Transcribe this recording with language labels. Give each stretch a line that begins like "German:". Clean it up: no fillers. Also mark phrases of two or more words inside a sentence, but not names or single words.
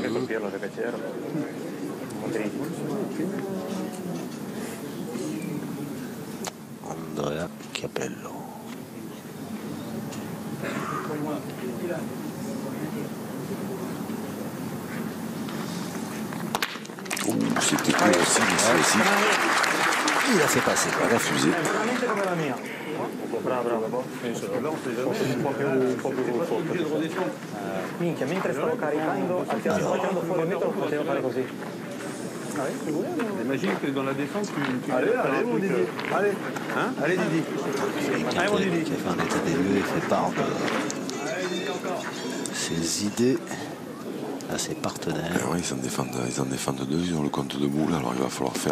French: Andrea Capello. C'était court aussi, mais c'est aussi. Il a fait passer quoi. La fusée.
Italian: Minchia, mentre stavo caricando, stavo tirando fuori il metro, potevo fare così.
French: Imagine que dans la défense, tu Allez, mon Didi. Allez. Hein? Allez, Didi. Quelqu'un qui a fait un état des lieux et fait part de ses idées à ses partenaires. Ouais, ils en défendent deux, ils ont le compte de boule, alors il va falloir faire.